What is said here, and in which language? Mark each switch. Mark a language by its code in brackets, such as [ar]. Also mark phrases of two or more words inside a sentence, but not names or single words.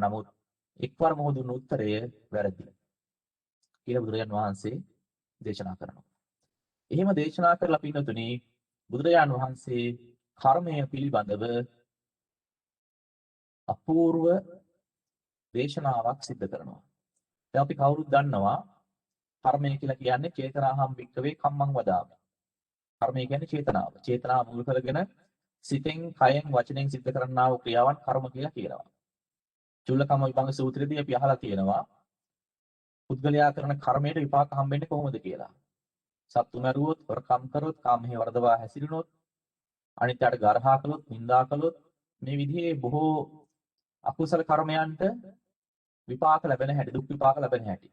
[si] නමුත් එක්වරම ඔහු දුන්න උත්තරය වැරදි කියලා බුදුරජාන් වහන්සේ දේශනා කරනවා. එහෙම දේශනා කරලා පින්නතුනි බුදුරජාන් වහන්සේ කර්මය පිළිබඳව අපූර්ව දේශනාවක් සිද්ධ කරනවා. දැන් අපි කවුරුත් දන්නවා කර්මය කියලා කියන්නේ [pi] චේතනාහම් වික්කවේ කම්මං වදාමි. [si] කර්මය කියන්නේ චේතනාව. චේතනාව මුල් කරගෙන සිතෙන්, කයෙන්, වචනෙන් සිද්ධ කරන්නා වූ ක්‍රියාවන් කර්ම කියලා කියනවා. චුල්ලකම්ම විභංග සූත්‍රයේදී අපි අහලා තියෙනවා පුද්ගලයා කරන කර්මයට විපාක හම්බෙන්නේ කොහොමද කියලා. සත්තු මරුවොත්, වරකම් කරොත්, කාමයේ වර්ධවා හැසිරුණොත්, අනිත්‍යයට ගරහා කළොත්, නිඳා කළොත් මේ විදිහේ බොහෝ අකුසල කර්මයන්ට විපාක ලැබෙන හැටි, දුක් විපාක ලැබෙන හැටි.